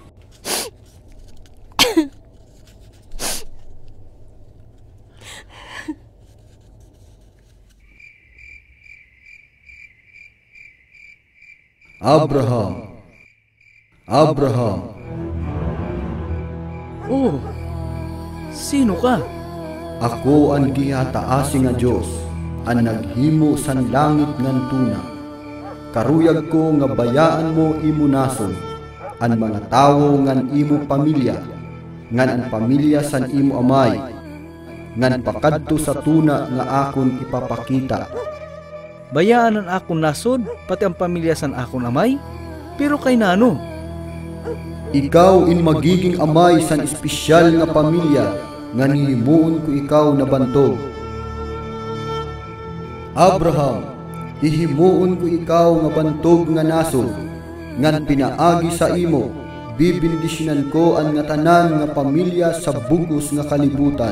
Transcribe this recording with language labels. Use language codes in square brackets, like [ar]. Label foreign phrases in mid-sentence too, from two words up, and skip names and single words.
[war] Abraham, Abraham. Oh, sino ka? Ako ang gihataasi nga Dios, ang naghimo san langit ngan tuna. Karuyag ko nga bayaan mo imo nason, ang mga tawo ngan imo pamilya, ngan ang pamilya san imo amay, ngan pakadto sa tuna nga akon ipapakita. Bayaan ang akong nasod, pati ang pamilya san akong amay? Pero kay nano? Ikaw in magiging amay san espesyal nga pamilya, nga nihimuon ko ikaw na bantog. Abraham, ihimuon ko ikaw nga bantog nga nasod, ngan pinaagi sa imo, bibindisyonan ko ang nga tanan nga pamilya sa bug-os nga kalibutan.